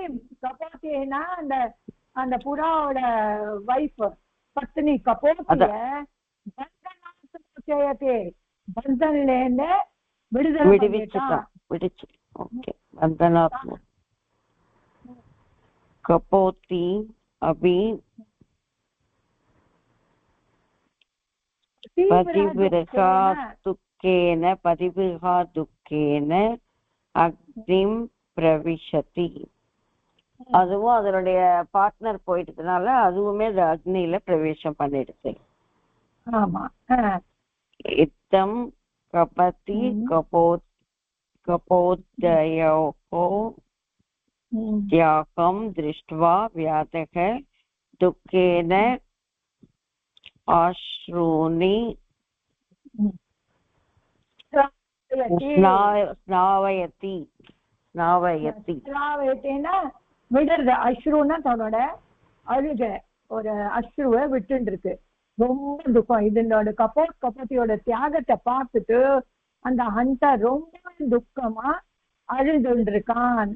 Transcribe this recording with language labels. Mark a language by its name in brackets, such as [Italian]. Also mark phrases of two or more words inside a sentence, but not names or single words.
[Tamil] கபோத்தினா அந்த புறாவோட வைஃப் பத்னி கபோத்திய பந்தன்ல இருந்து விடுவிச்சு. [Sanskrit] ஓகே, பந்தனாத் कपोति अभि पतिविरहा दुःखेन अग्निं प्रविशति. [Tamil] அதுவும் அதனுடைய பார்ட்னர் போயிட்டதுனால அதுவுமே அக்னியில பிரவேசம் பண்ணிடுச்சு. ஆமா. [Sanskrit] इत्थं कपति कपोदयोः त्यागं दृष्ट्वा व्याधः दुःखेन अश्रूणि स्नावयति. [Tamil] ஸ்நாவயத்தின்னா விடுறது. அஸ்ருன்னா தன்னோட அழுக ஒரு அஸ்ருவை விட்டு இருக்கு. ரொம்ப துக்கம். இதனோட கபோத்தியோட தியாகத்தை பார்த்துட்டு அந்த ஹண்டர் ரொம்ப துக்கமா அழுது இருக்கான்.